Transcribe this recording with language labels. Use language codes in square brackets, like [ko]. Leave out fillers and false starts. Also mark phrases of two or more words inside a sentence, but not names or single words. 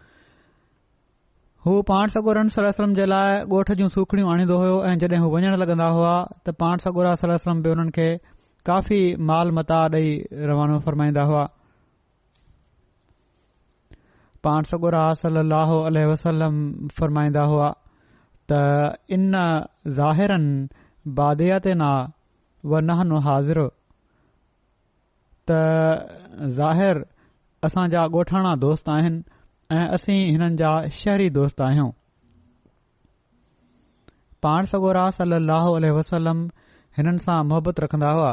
[sd] हू पाण सॻोरन [ar] صلى الله عليه وسلم [sd] जे लाइ ॻोठ जूं सूखड़ियूं आणींदो हुयो ऐं जॾहिं हू वञण लॻंदा हुआ त पाण सॻोरा सल्लल्लाहु अलैहि वसल्लम बि उन्हनि खे काफ़ी माल मता ॾेई रवानो फरमाईंदा हुआ. पाण सॻोरा [ar] صلى الله عليه وسلم [sd] फरमाईंदा हुआ त [ar] إن زاهرا باديتنا ونحن حاضر, [sd] त ज़ाहिर असांजा ॻोठाणा दोस्त आहिनि ऐं असीं हिननि जा शहरी दोस्त आहियूं. पाण सॻोरा [ar] صلى الله عليه وسلم [sd] हिननि सां मोहबत रखंदा हुआ.